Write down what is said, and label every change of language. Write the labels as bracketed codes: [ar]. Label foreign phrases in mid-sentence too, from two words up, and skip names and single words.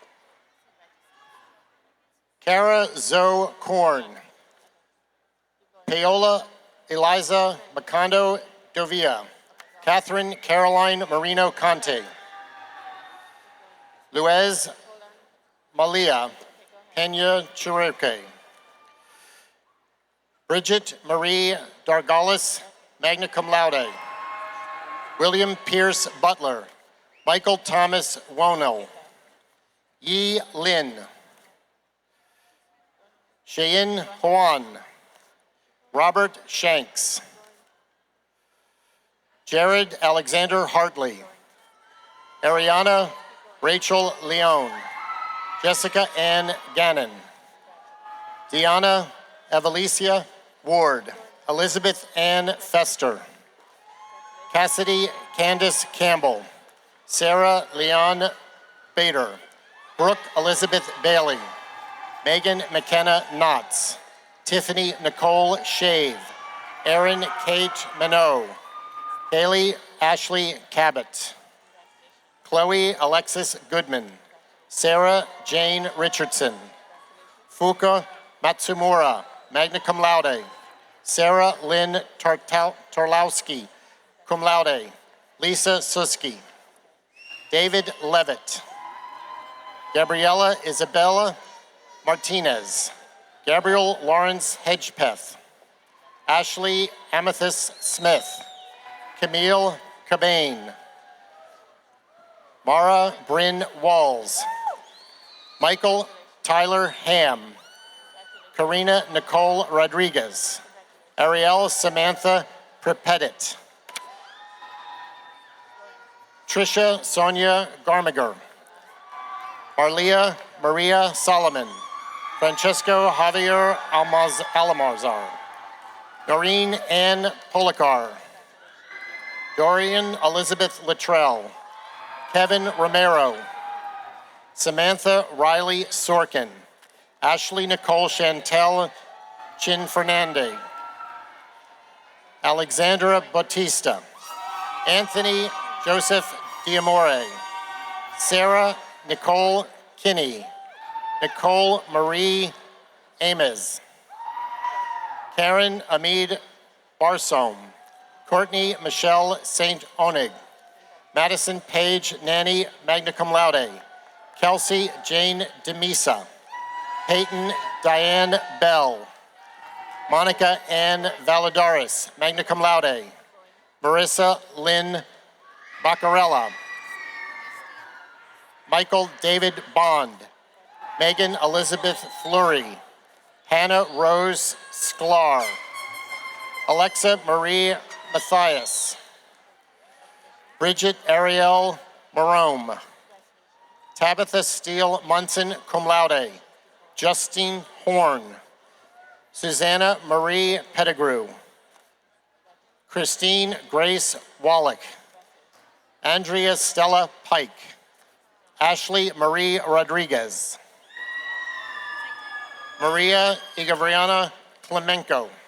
[en] Kara Zoe Korn, Paola Eliza Macondo Dovia, Catherine Caroline Marino Conte, Luez Malia Pena Chiroque, Bridget Marie Dargalis, [la] magna cum laude, [en] William Pierce Butler, Michael Thomas Wono, Yi Lin, Cheyenne Huan, Robert Shanks, Jared Alexander Hartley, Ariana Rachel Leone, Jessica Ann Gannon, Deanna Evelicia Ward, Elizabeth Ann Fester, Cassidy Candace Campbell, Sarah Leon Bader, Brooke Elizabeth Bailey, Megan McKenna Knotts, Tiffany Nicole Shave, Erin Kate Minot, Haley Ashley Cabot, Chloe Alexis Goodman, Sarah Jane Richardson, Fuka Matsumura, [la] magna cum laude, [en] Sarah Lynn Torlowski, [la] cum laude, [en] Lisa Suski, David Levitt, Gabriella Isabella Martinez, Gabriel Lawrence Hedgepeth, Ashley Amethyst Smith, Camille Cabane, Mara Bryn Walls, Michael Tyler Ham, Karina Nicole Rodriguez, Ariel Samantha Prepedit, Trisha Sonia Garmiger, Marlia Maria Solomon, Francesco Javier Almazar, Noreen Ann Policar, Dorian Elizabeth Luttrell, Kevin Romero, Samantha Riley Sorkin, Ashley Nicole Chantel Chin Fernande, Alexandra Bautista, Anthony Joseph Diamore, Sarah Nicole Kinney, Nicole Marie Ames, Karen Amid Barsom, Courtney Michelle St. Onig, Madison Paige Nanny [la] magna cum laude, [en] Kelsey Jane Demisa, Peyton Diane Bell, Monica Ann Valadares, [la] magna cum laude, [en] Marissa Lynn Baccarella, Michael David Bond, Megan Elizabeth Fleury, Hannah Rose Sklar, Alexa Marie Matthias, Bridget Ariel Marome, Tabitha Steele Munson, [la] cum laude, [en] Justine Horn, Susanna Marie Pettigrew, Christine Grace Wallach, Andrea Stella Pike, Ashley Marie Rodriguez, Maria Igavriana Clemenco,